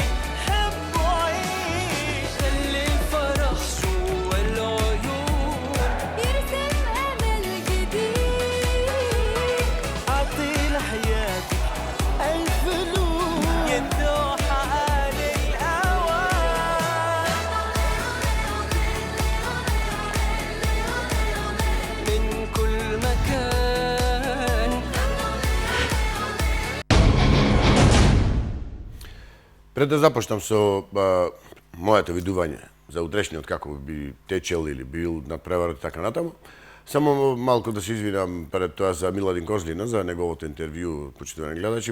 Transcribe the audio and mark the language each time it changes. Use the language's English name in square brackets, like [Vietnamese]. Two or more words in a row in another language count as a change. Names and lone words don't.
[Arabic] حب وعيش، خلي الفرح جوا العيون، يرسم أمل جديد، عطي لحياتك ألف لون، يندوح على الأوان من كل مكان. [Macedonian] Пред да започнам со моето видување за утрешниот како би течел или бил надпреварот и така натаму, само малку да се извинам пред тоа за Миладин Козлина, за неговото интервју, почитувани гледачи,